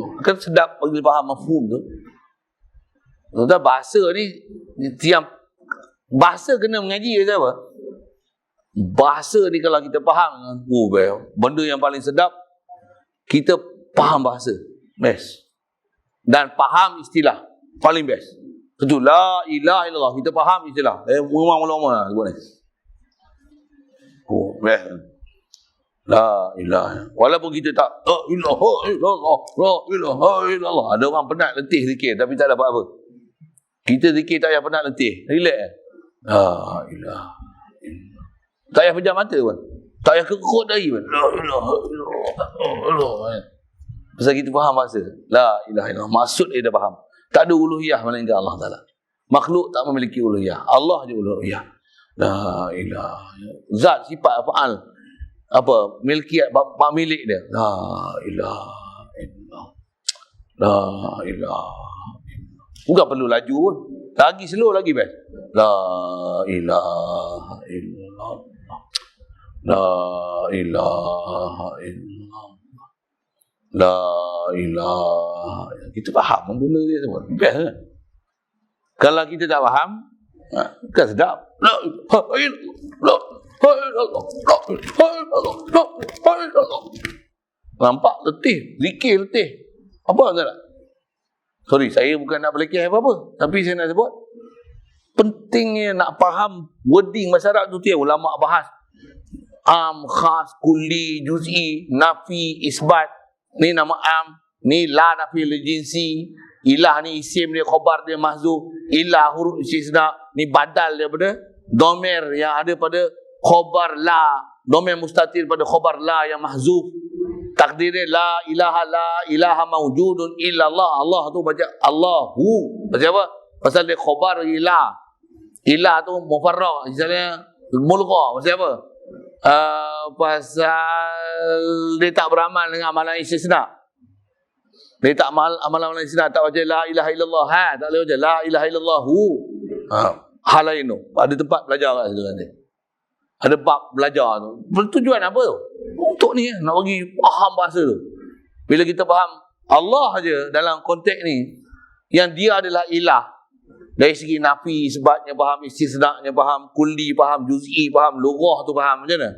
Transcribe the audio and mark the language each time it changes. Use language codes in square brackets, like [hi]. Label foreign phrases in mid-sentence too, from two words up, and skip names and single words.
[ms] Kan sedap bagi faham mafhum tu. Tuan-tuan, bahasa ni tiap bahasa kena mengaji ke apa? Bahasa ni kalau kita faham, benda yang paling sedap, kita faham bahasa. Best. Dan faham istilah. Paling best. Itu [ar] لا إله إلا الله, [ms] kita faham istilah. Memang ulama lah sebut ni. [ar] Best. لا إله. [ms] Walaupun kita tak [ar] لا إله إلا الله. [ms] Ada orang penat letih zikir tapi tak dapat apa. Kita zikir tak payah penat letih. [ar] Relax. لا إله. [ms] Tak payah pejam mata pun. Tak payah kekut dari pun. [ar] لا إله إلا الله. [ms] Pasal kita faham bahasa. [ar] لا إله إلا الله. [ms] Maksud dia dah faham. Tak ada uluhiyah melainkan Allah Ta'ala. Makhluk tak memiliki uluhiyah. Allah je uluhiyah. [ar] لا إله. [ms] Zat, sifat, fa'al. Apa? Milkiat, bab milik dia. [ar] لا إله إلا الله. لا إله إلا الله. [ms] Bukan perlu laju pun. Lagi slow lagi best. [ar] لا إله إلا الله. لا إله إلا الله. لا إله. [ms] Kita faham benda dia semua. Best kan? Kalau kita tak faham, kan sedap. [ar] لا إله إلا الله. [ms] Nampak letih, zikir letih. Apa tak? Sorry, saya bukan nak berlekeh apa-apa, tapi saya nak sebut pentingnya nak faham wording masyarakat tu tiap ulama bahas. Khas, kulli, juz'i, nafi, isbat. Ni nama am, ni [ar] لا نافية للجنس, [ms] ilah ni isim dia, khabar dia mahzuf, ilah huruf istisna, ni badal daripada domer yang ada pada khabar la, domer mustatir pada khabar la yang mahzuf. Takdir dia [ar] لا إله موجود إلا الله. [ms] Allah tu baca Allahu. Pasal apa? Pasal dia khabar ilah. Ilah tu mufarraq, misalnya mulgha. Pasal apa? Pasal dia tak beramal dengan amalan istisna. Dia tak amalan istisna, tak baca [ar] لا إله إلا الله. [ms] Tak boleh baca [ar] لا إله إلا اللهُ. [ms] Hal lain tu. Ada tempat belajar kat situ nanti. Ada bab belajar tu. Bertujuan apa tu? Untuk ni nak bagi faham bahasa tu. Bila kita faham Allah aja dalam konteks ni, yang dia adalah ilah. Dari segi nafi, sebabnya faham, istisna'nya faham, kulli faham, juz'i faham, lughah tu faham, macam mana?